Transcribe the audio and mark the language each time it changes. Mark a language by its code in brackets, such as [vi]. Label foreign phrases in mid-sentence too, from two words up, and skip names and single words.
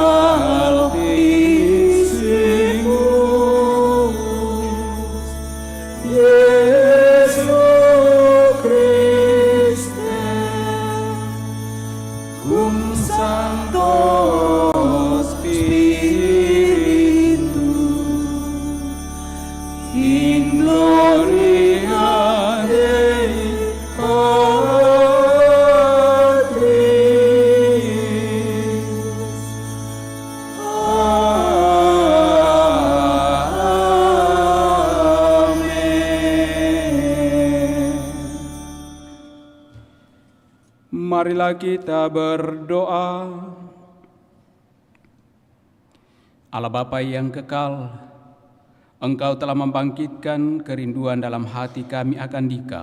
[la] Altissimus, Iesu Christe, cum Sancto Spiritu, in gloria Dei Patris. Amen. [id] Marilah kita berdoa. Allah Bapa yang kekal, Engkau telah membangkitkan kerinduan dalam hati kami akan Dikau.